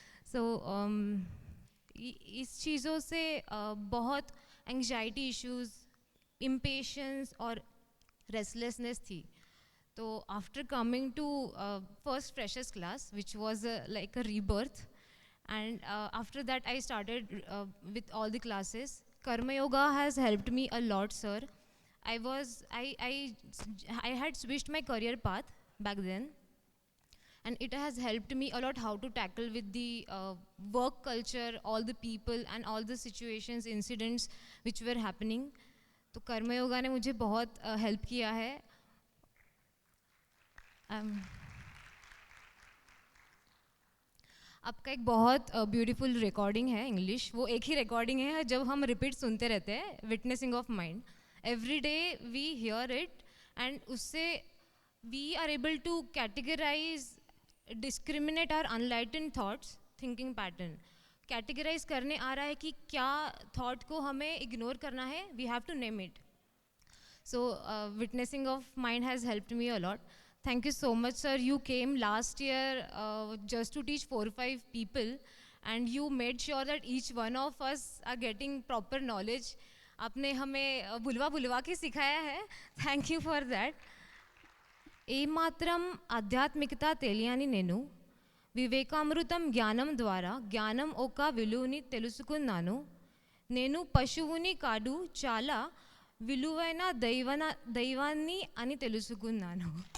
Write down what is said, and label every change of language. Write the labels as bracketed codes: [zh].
[hi] So इस चीज़ों से बहुत एंग्जाइटी इश्यूज, इम्पेशंस और रेस्टलेसनेस थी। [en] तो after coming to first freshers class which was like a rebirth, and after that I started with all the classes. Karma Yoga has helped me a lot, sir. I had switched my career path back then, and it has helped me a lot how to tackle with the work culture, all the people and all the situations, incidents which were happening. [hi] तो कर्म योगा ने मुझे बहुत help किया है। आपका एक बहुत ब्यूटीफुल रिकॉर्डिंग है इंग्लिश, वो एक ही रिकॉर्डिंग है जब हम रिपीट सुनते रहते हैं, witnessing of mind. [en] every day we hear it and [hi] उससे [en] We are able to categorise, discriminate our unenlightened thoughts, thinking pattern. [hi] Categorise करने आ रहा है कि क्या थॉट को हमें इग्नोर करना है, [en] We have to name it. So witnessing of mind has helped me a lot. Thank you so much, sir. You came last year just to teach 4 or 5 people, and you made sure that each one of us are getting proper knowledge. [hi] आपने हमें बुलवा के सिखाया है. [en] Thank you for that. [te] ఏమాత్రం ఆధ్యాత్మికత తెలియని నేను వివేకామృతం జ్ఞానం ద్వారా జ్ఞానం ఒక విలువని తెలుసుకున్నాను. నేను పశువుని కాదు, చాలా విలువైన దైవాన్ని అని తెలుసుకున్నాను.